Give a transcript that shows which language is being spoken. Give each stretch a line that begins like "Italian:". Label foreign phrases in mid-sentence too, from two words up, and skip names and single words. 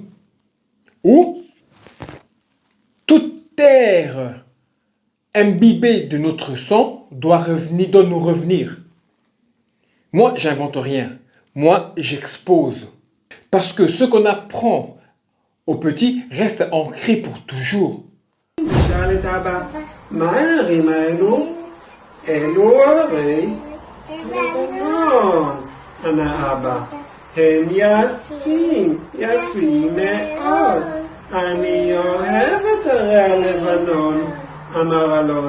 French: Ou toute terre imbibée de notre sang doit nous revenir. Moi, j'invente rien. Moi, j'expose. Parce que ce qu'on apprend aux petits reste ancré pour toujours.
Hebrew: נשאל את אבא, מה הערים האלו? אלו הרי לבנון, ענה אבא. הם יפים, יפים מאוד. אני אוהב את ערי הלבנון, אמר אלון.